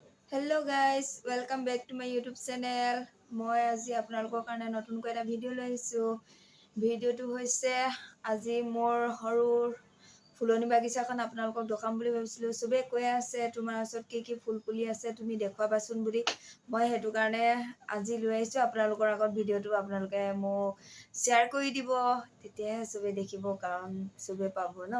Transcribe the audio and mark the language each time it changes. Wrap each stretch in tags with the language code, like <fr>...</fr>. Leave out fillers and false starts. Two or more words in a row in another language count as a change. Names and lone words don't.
<en>Hello guys, welcome back to my YouTube channel.</en> <hi>मैं आज</hi> <as>आपनालोকৰ কাৰণে নতুনকৈ এটা ভিডিঅ' লৈ আহিছোঁ। ভিডিঅ'টো হৈছে আজি মোৰ সৰুৰ ফুলনি বাগিচাখন আপোনালোকক দেখাম বুলি ভাবিছিলোঁ। চবেই কৈ আছে তোমাৰ ওচৰত কি ফুল পুলি আছে তুমি দেখুৱাবাচোন বুলি। মই সেইটো কাৰণে আজি লৈ আহিছোঁ আপোনালোকৰ আগত। ভিডিঅ'টো আপোনালোকে মোক শ্বেয়াৰ কৰি দিব, তেতিয়াহে চবেই দেখিব, কাৰণ চবেই পাব ন।</as>